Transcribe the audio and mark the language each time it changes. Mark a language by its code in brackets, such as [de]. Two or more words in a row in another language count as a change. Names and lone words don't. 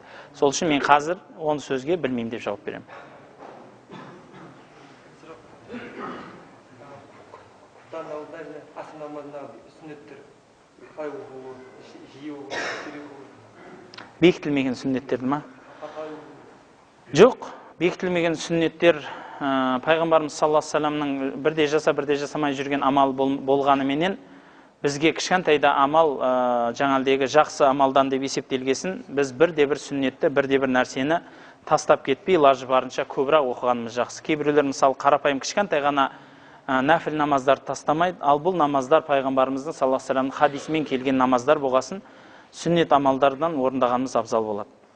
[kk] Сол үшін мен қазір оны сөзге білмеймін деп жауап беремін. Бекітілмеген сүннеттерді ма? Жоқ, бекітілмеген сүннеттер пайғамбарымыз [ar] صلى الله عليه وسلم [kk] бірде жаса, бірде жасамай жүрген амал болғаныменен бізге кішкентайда амал жаңалдегі жақсы амалдан деп есептелгесін, біз бірде-бір сүннетті, бірде-бір нәрсені тастап кетпей, лажы барынша көбірек оқығанымыз жақсы. Кейбіреулер мысалы қарапайым кішкентай ғана нәпіл намаздарды тастамайды, ал бұл намаздар пайғамбарымыздың [ar] صلى الله عليه وسلم [kk] хадисімен келген намаздар болғасын, сүннет амалдардан орындағанымыз абзал болады.